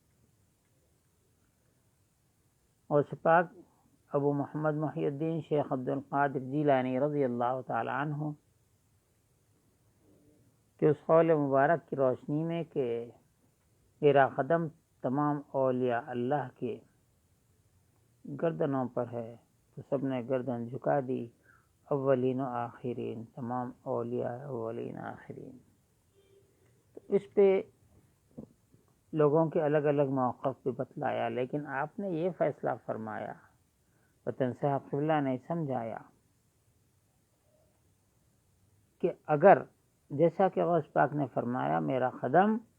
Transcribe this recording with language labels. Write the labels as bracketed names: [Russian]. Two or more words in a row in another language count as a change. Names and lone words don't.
[Urdu] اور سپاک ابو محمد محی الدین شیخ عبد القادر جیلانی [Arabic] رضی اللہ تعالی عنہ [Urdu] کہ اس قول مبارک کی روشنی میں کہ میرا قدم تمام اولیاء اللہ کے گردنوں پر ہے، تو سب نے گردن جھکا دی، اولین و آخرین، تمام اولیاء اولین آخرین. تو اس پہ لوگوں کے الگ الگ موقف بھی بتلایا، لیکن آپ نے یہ فیصلہ فرمایا، وطن صاحب قبلہ نے سمجھایا کہ اگر جیسا کہ غوث پاک نے فرمایا میرا قدم